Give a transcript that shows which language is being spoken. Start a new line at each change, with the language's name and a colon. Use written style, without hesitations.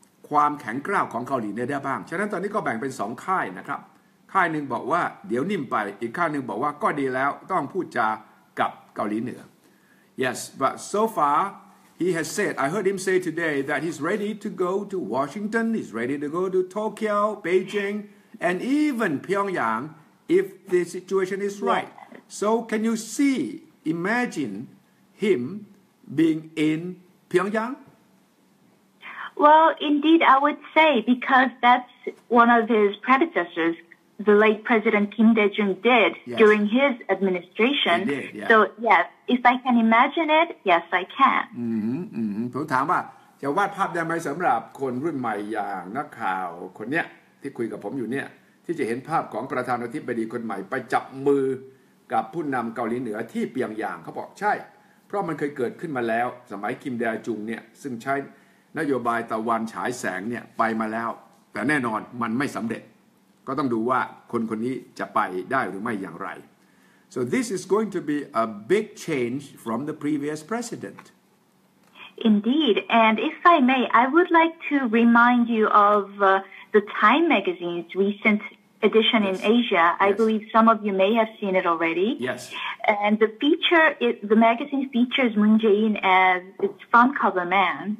Thai: ความแข็งกร้าวของเกาหลีเหนือได้บ้างฉะนั้นตอนนี้ก็แบ่งเป็น2 ค่ายนะครับค่ายหนึ่งบอกว่าเดี๋ยวนิ่มไปอีกค่ายหนึ่งบอกว่าก็ดีแล้วต้องพูดจากับเกาหลีเหนือ
English: yes but so far he has said I heard him say today that he's ready to go to Washington he's ready to go to Tokyo Beijing and even Pyongyang if the situation is right so can you imagine him being in Pyongyang Well, indeed, I would say because that's one of his predecessors, the late President Kim Dae-jung did during his administration. He did, yeah. So, yes, if I can imagine it, yes, I can.
Thai: ผมถามว่าจะวาดภาพได้ไหมสำหรับคนรุ่นใหม่อย่างนักข่าวคนเนี้ยที่คุยกับผมอยู่เนี่ยที่จะเห็นภาพของประธานาธิบดีคนใหม่ไปจับมือกับผู้นำเกาหลีเหนือที่เปียงยางเขาบอกใช่เพราะมันเคยเกิดขึ้นมาแล้วสมัยคิมแดจุงเนี่ยซึ่งใช้นโยบายตะวันฉายแสงเนี่ยไปมาแล้วแต่แน่นอนมันไม่สำเร็จก็ต้องดูว่าคนนี้จะไปได้หรือไม่อย่างไร
English: so this is going to be a big change from the previous president Indeed, and if I may, I would like to remind you of the Time magazine's recent edition in Asia. I believe some of you may have seen it already. Yes. And the magazine features Moon Jae-in as its front cover man.